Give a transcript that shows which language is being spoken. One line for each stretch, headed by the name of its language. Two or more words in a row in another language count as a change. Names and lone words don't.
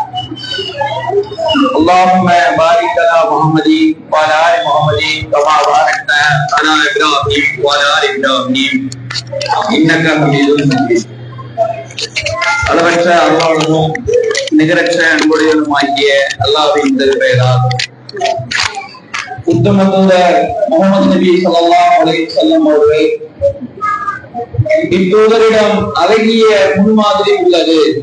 Arabic: اللهم بارك على محمد وعلى ال محمد كما باركت على ابراهيم وعلى ال ابراهيم انك حميد مجيد.
Tamil: அளவற்ற அருளாளனும் நிகரற்ற அன்புடையதுமாகிய அல்லாஹ்வின் திருப்பெயரால் உத்தம தூதர் முஹம்மது நபி
Arabic: صلى الله عليه وسلم
Tamil: அவர்கள் இத்தூதரிடம் அழகிய முன்மாதிரி உள்ளது.